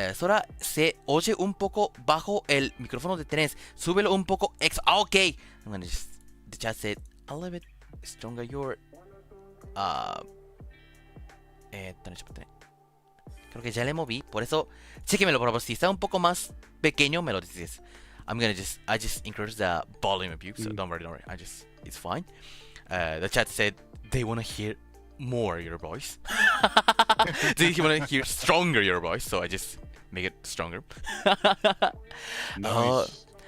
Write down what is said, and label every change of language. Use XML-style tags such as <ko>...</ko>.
<es>Sora se oye un poco bajo el micrófono de Terence. Súbelo un poco.</es> <en>Okay. I'm gonna just. The chat said a little bit stronger your.</en> <es>Creo que ya le moví. Por eso, chéquemelo por favor. Si está un poco más pequeño, me lo dices.</es> <en>I just increase the volume of you. So don't worry. It's fine. The chat said they wanna hear more your voice. They wanna hear stronger your voice, so I just make it stronger. Nice.</en>